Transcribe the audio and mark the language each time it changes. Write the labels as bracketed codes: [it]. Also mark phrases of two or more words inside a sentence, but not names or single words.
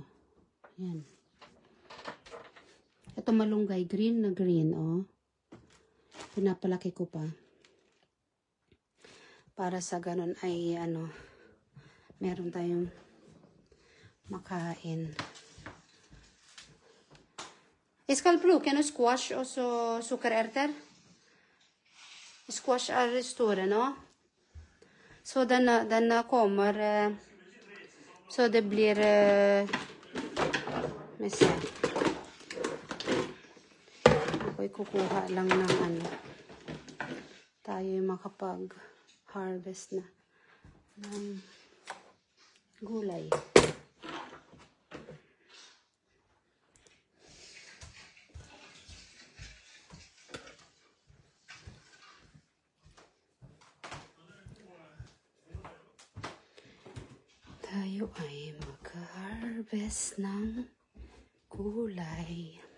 [tl] Ayan. Ito malunggay, green na green, oh. Pinapalaki ko pa. Para sa ganun ay, meron tayong makain. [sv] Ska squash och så sockerärtor. Squash är stora, no? Så den kommer, så det blir, [tl] ako'y kukuha lang ng tayo makapag-harvest na ng gulay. Tayo ay mag-harvest ng gulay.